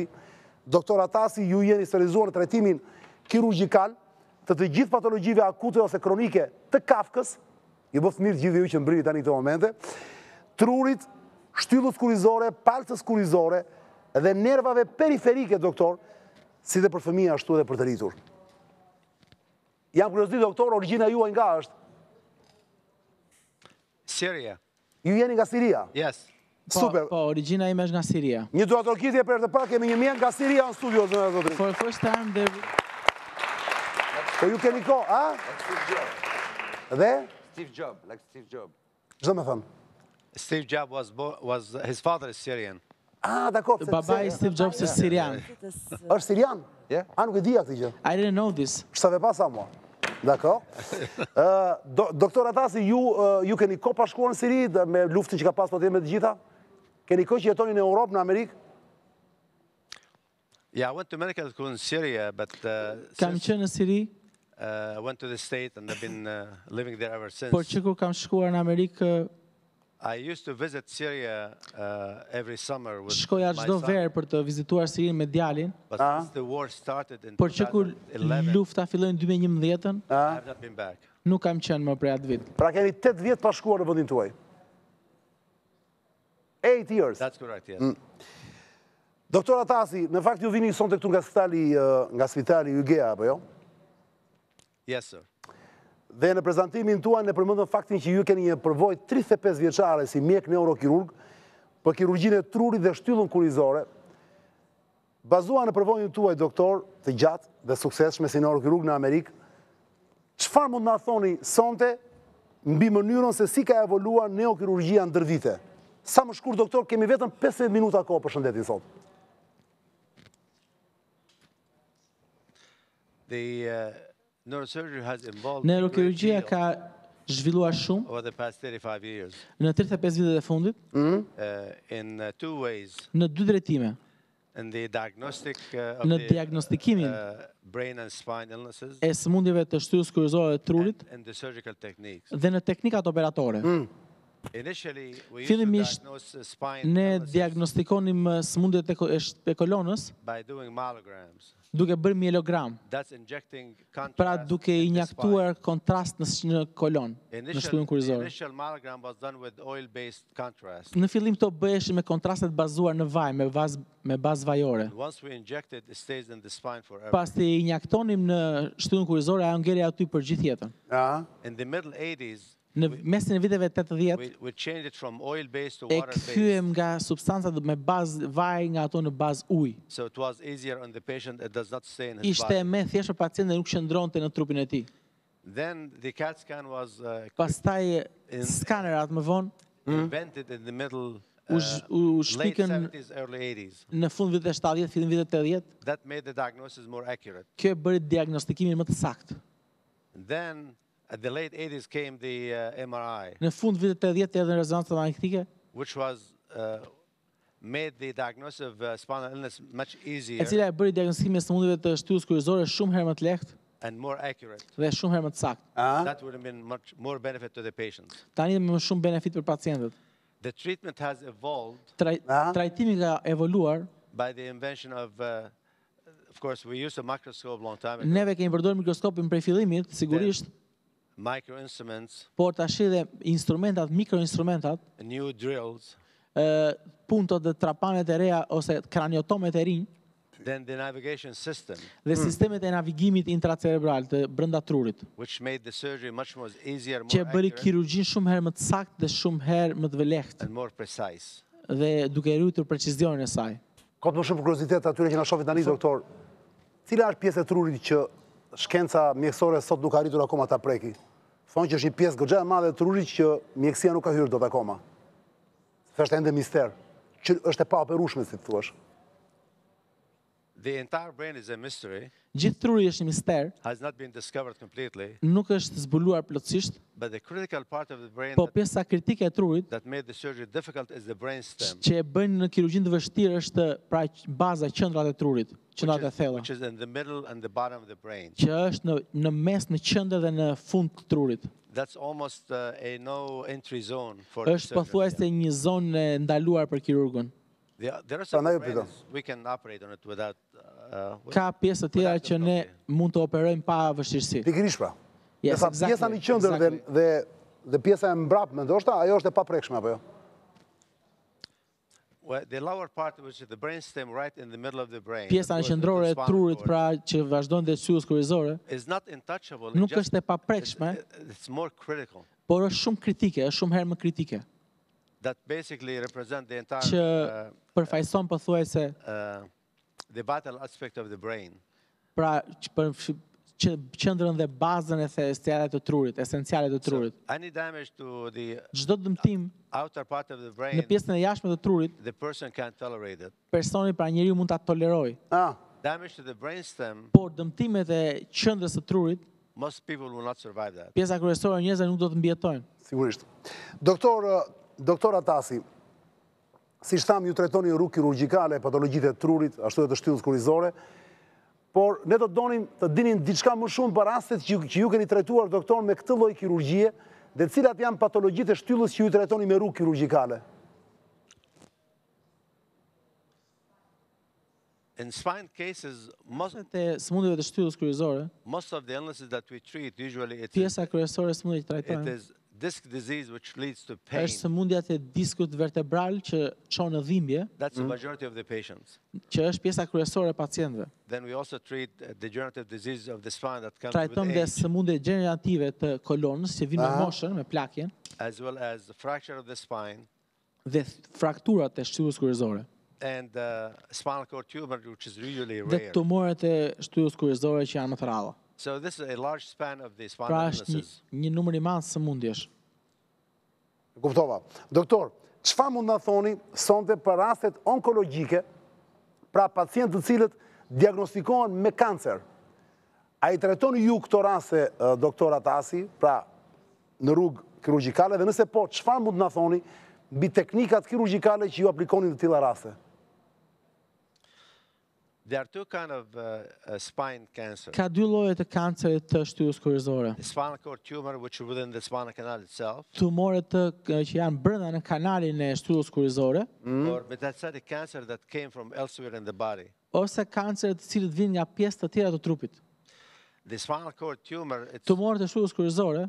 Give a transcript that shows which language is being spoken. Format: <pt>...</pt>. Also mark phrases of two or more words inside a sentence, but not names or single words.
<sq>Doktor Atassi, ju jeni specializuar në trajtimin kirurgjikal të gjithë patologjive akute ose kronike të kafkës, ju bëft mirë gjithë ju që mbrini tani këto momente, trurit, shtyllës kurizore, palcës kurizore dhe nervave periferike, doktor, si dhe për fëmija ashtu edhe për të rritur. Jam kuriozit, doktor, origjina juaj nga është? Syria. Ju jeni nga Siria?</sq> <en>Yes.</en> <sq>Super. Po, origjina ime është nga Siria. Një duatorkitje për të parë, kemi një mjek nga Siria në studio, zënë zotëri.</sq> <en>For the first time,</en> <sq>Po ju keni ko, a? Dhe?</sq> <en>Steve Jobs, like Steve Jobs.</en> <sq>Çdo më thënë?</sq> <en>Steve Jobs was his father is Syrian.</en> <sq>Dakor. Baba i Steve Jobs është Sirian. Është Sirian?</sq> <en>Yeah.</en> <sq>Nuk e dija këtë gjë.</sq> <en>I didn't know this. Ça veut pas ça moi. D'accord.</en> <sq>Doktor Atassi, ju keni ko pa shkuar në Siri me luftën që ka pas me të gjitha? Keni ko që jetoni në Europë, në Amerikë?</sq> <en>Yeah, I went to medical school in Syria, but</en> <sq>Kam qenë në Siri,</sq> <en>I went to the state and I've been living there ever since.</en> <sq>por që kur kam shkuar në Amerikë,</sq> <en>I used to visit Syria every summer with</en> <sq>shkoja</sq> <en>my</en> <sq>çdo</sq> <en>son.</en> <sq>verë për të vizituar Sirinë me djalin,</sq> <en>But since the war started in</en> <sq>por që kur</sq> <en>2011,</en> <sq>lufta filloi në 2011-ën,</sq> <en>I have not been back.</en> <sq>nuk kam qenë më prej atë vit. Pra keni 8 vjet pa shkuar në vendin tuaj.</sq> <en>8 years. That's correct, yes.</en> <sq>Doktor Atassi, në fakt ju vini sonte këtu nga spitali Ygea, apo jo?</sq> <en>Yes, sir.</en> <sq>Dhe në prezantimin tuaj ne përmendëm faktin që ju keni një përvojë 35 vjeçare si mjek neurokirurg për kirurgjinë e trurit dhe shtyllën kurizore. Bazuar në përvojën tuaj, doktor, të gjatë dhe suksesshme si neurokirurg në Amerikë, çfarë mund na thoni sonte mbi mënyrën se si ka evoluar neurokirurgjia ndër vite? Sa më shkurt, doktor, kemi vetëm 15 minuta kohë për shëndetin sot.</sq> <en>The neurosurgery has evolved</en> <sq>Neurokirurgjia ka zhvilluar shumë</sq> <en>over the past 35 years</en> <sq>në 35 vitet e fundit</sq> <en>in two ways.</en> <sq>në dy drejtime.</sq> <en>In the diagnostic of</en> <sq>Në</sq> <en>the</en> <sq>diagnostikimin</sq> <en>brain and spine illnesses</en> <sq>e sëmundjeve të shtyllës kurizore dhe trurit</sq> <en>and the surgical techniques.</en> <sq>dhe në teknikat operatore.</sq> <en>Initially, we used to</en> <sq>Fillimisht</sq> <en>diagnose spine</en> <sq>ne</sq> <en>illnesses</en> <sq>diagnostikonim sëmundjet e kolonës</sq> <en>by doing myelograms.</en> <sq>duke bërë mielogram.</sq> <en>That's injecting contrast</en> <sq>Pra duke</sq> <en>in the</en> <sq>injektuar kontrast në kolon, në shtyllën kurizore.</sq> <en>initial myelogram was done with oil-based contrast.</en> <sq>Në fillim këto bëheshin me kontrastet bazuar në vaj, me bazë vajore.</sq> <en>Once we inject it, it stays in the spine forever.</en> <sq>Pasi injektonim në shtyllën kurizore, ajo ngeli aty për gjithë jetën.</sq> <en>In the middle 80s,</en> <sq>Në mesin e viteve 80,</sq> <en>we changed it from oil-based to</en> <sq>e</sq> <en>water-based.</en> <sq>kthyem nga substancat me bazë vaj nga ato në bazë ujë.</sq> <en>So it was easier on the patient, it does not stay in his</en> <sq>Ishte</sq> <en>body.</en> <sq>me thjesht për pacientin dhe nuk qëndronte në trupin e tij.</sq> <en>Then the CAT scan was</en> <sq>Pastaj skanerat më vonë</sq> <en>invented in the middle</en> <sq>u</sq> <en>late</en> <sq>shpikën</sq> <en>70s, early 80s.</en> <sq>në fund viteve 70, fillim viteve 80.</sq> <en>That made the diagnosis more accurate.</en> <sq>Kjo e bëri diagnostikimin më të saktë.</sq> <en>Then at the late 80s came the MRI,</en> <sq>Në fund viteve 80 erdhën rezonanca magnetike,</sq> <en>which was made the diagnosis of spinal illness much</en> <sq>e</sq> <en>easier</en> <sq>cila e bëri diagnostikimin e sëmundjeve të shtyllës kurizore shumë herë më të lehtë</sq> <en>and more accurate.</en> <sq>dhe shumë herë më të saktë.</sq> <en>That would have been much more benefit to the patients.</en> <sq>Tani me më shumë benefit për pacientët.</sq> <en>The treatment has evolved</en> <sq>Trajtimi ka evoluar.</sq> <en>by the invention of course, we used a microscope a long time ago.</en> <sq>Neve kemi përdorur mikroskopin prej fillimit, sigurisht.</sq> <en>micro instruments,</en> <sq>por tash edhe instrumentat, mikroinstrumentat,</sq> <en>new drills,</en> <sq>puntot dhe trapanet e reja ose kraniotomet e rinj,</sq> <en>then the navigation system,</en> <sq>dhe sistemet e navigimit intracerebral të brenda trurit,</sq> <en>which made the surgery much more easier,</en> <sq>që</sq> <en>more</en> <sq>bëri</sq> <en>accurate,</en> <sq>kirurgjin shumë herë më të saktë dhe shumë herë më të vëlehtë</sq> <en>and more precise.</en> <sq>dhe duke ruajtur precizionin e saj. Ka të më shumë kuriozitet atyre që na shohin tani, doktor. Cila është pjesë e trurit që shkenca mjekësore sot nuk arritur akoma ta preki? Thonë që është një pjesë goxha e madhe e trurit që mjekësia nuk ka hyrë dot akoma. Është ende mister, që është e paoperueshme, si thua.</sq> <en>The entire brain is a mystery,</en> <sq>Gjithë truri është një mister,</sq> <en>has not been discovered completely,</en> <sq>nuk është zbuluar plotësisht,</sq> <en>but the critical part of the brain</en> <sq>po pjesa kritike e trurit</sq> <en>that made the surgery difficult is the brainstem,</en> <sq>që e bëjnë në kirurgjinë të vështirë është pra baza, qendrat e trurit, qendrat e thella,</sq> <en>which is in the middle and the bottom of the brain.</en> <sq>që është në mes, në qendër dhe në fund të trurit.</sq> <en>That's almost a no entry zone for the</en> <sq>Është pothuajse</sq> <en>surgeon.</en> <sq>një zonë e ndaluar për kirurgun.</sq> <en>There are some</en> <sq>Prandaj</sq> <en>brains we can operate on it without</en> <sq>Ka pjesë të tjera që ne mund të operojmë pa vështirësi. Pikërisht pra.</sq> <en>Yes,</en> <sq>Sa pjesa në qendër dhe pjesa e mbrapsme, ndoshta ajo është e paprekshme apo jo?</sq> <en>Well, the lower part, which is the brainstem right in the middle of the brain,</en> <sq>Pjesa</sq> <en>that goes</en> <sq>qendrore</sq> <en>with</en> <sq>e</sq> <en>the spinal</en> <sq>trurit</sq> <en>cord,</en> <sq>pra që vazhdon dhe syllës kurrizore,</sq> <en>is not untouchable.</en> <sq>nuk është e paprekshme,</sq> <en>It's more critical.</en> <sq>por është shumë kritike, është shumë herë më kritike,</sq> <en>That basically represent the entire</en> <sq>që përfaqëson pothuajse</sq> <en>the vital aspect of the brain.</en> <sq>pra që qendrën dhe bazën e esenciale të trurit, esenciale të trurit.</sq> <en>Any damage to the</en> <sq>Çdo dëmtim</sq> <en>outer part of the</en> <sq>në</sq> <en>brain,</en> <sq>pjesën e jashtme të trurit,</sq> <en>the person can't tolerate it.</en> <sq>personi pra njeriu mund ta tolerojë.</sq> <en>Damage to the brainstem,</en> <sq>Por dëmtimet e qendrës së trurit,</sq> <en>most people will not survive that.</en> <sq>pjesa kryesore e njerëzve nuk do të mbijetojnë. Sigurisht. Doktor Atassi, siç tham, ju trajtoni rrugë kirurgjikale, patologjitë e trurit, ashtu edhe të shtyllës kurrizore, por ne do të donim të dinin diçka më shumë për rastet që ju keni trajtuar, doktor, me këtë lloj kirurgjie, dhe cilat janë patologjitë e shtyllës që ju trajtoni me rrugë kirurgjikale.</sq> <en>In spine cases, most</en> <sq>Sëmundjeve të shtyllës kurrizore,</sq> <en>of the illnesses that we treat, usually</en> <sq>pjesa kryesore e sëmundjeve që</sq> <en>it</en> <sq>trajtojmë</sq> <en>is disc disease which leads to pain.</en> <sq>është sëmundjat e diskut vertebral që çon në dhimbje,</sq> <en>That's the majority of the patients.</en> <sq>që është pjesa kryesore e pacientëve.</sq> <en>Then we also treat degenerative disease of the spine that comes with</en> <sq>Trajtojmë dhe</sq> <en>age,</en> <sq>sëmundje gjenerative të kolonës që vinë me moshën, me plakjen,</sq> <en>as well as the fracture of the spine</en> <sq>dhe frakturat e shtyllës kurrizore.</sq> <en>and spinal cord tumor, which is usually</en> <sq>Dhe</sq> <en>rare.</en> <sq>tumoret e shtyllës kurrizore që janë më të rralla.</sq> <en>So this is a large span of the spinal</en> <sq>Pra është</sq> <en>illnesses.</en> <sq>një numër i madh sëmundjesh. Kuptova. Doktor, çfarë mund na thoni sonte për rastet onkologjike, pra pacientë të cilët diagnostikohen me kancer? A i trajtoni ju këto raste, doktor Atassi, pra në rrugë kirurgjikale, dhe nëse po, çfarë mund na thoni mbi teknikat kirurgjikale që ju aplikoni në të tilla raste?</sq> <en>There are two kind of spine cancer.</en> <sq>Ka dy lloje të kancerit të shtyllës kurrizore.</sq> <en>The spinal cord tumor, which is within the spinal canal itself,</en> <sq>Tumoret që janë brenda në kanalin e shtyllës kurrizore,</sq> <en>or metastatic cancer that came from elsewhere in the body.</en> <sq>ose kanceret të cilët vinë nga pjesë të tjera të trupit.</sq> <en>The spinal cord tumor,</en> <sq>Tumoret e shtyllës kurrizore</sq>